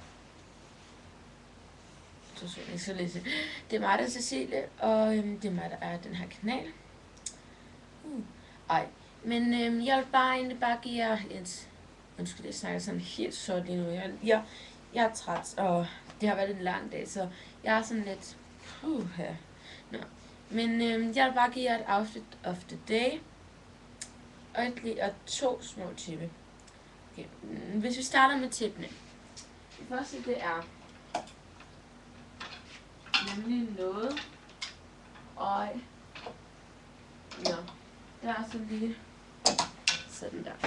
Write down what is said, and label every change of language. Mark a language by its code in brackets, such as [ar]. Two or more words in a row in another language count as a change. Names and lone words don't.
[da] Det er mig, der er Cecilie, og det er mig, der er den her kanal. Jeg vil egentlig bare give jer et... Undskyld, jeg snakker sådan helt sort lige nu. Jeg er træt, og det har været en lang dag, så jeg er sådan lidt... her. Nå. Men jeg vil bare give jer et [en] outfit of the day. [da] Og 2 små tippe. Okay. Hvis vi starter med tippene. Det første, det er nemlig noget. Og nå, der er så lige sådan der.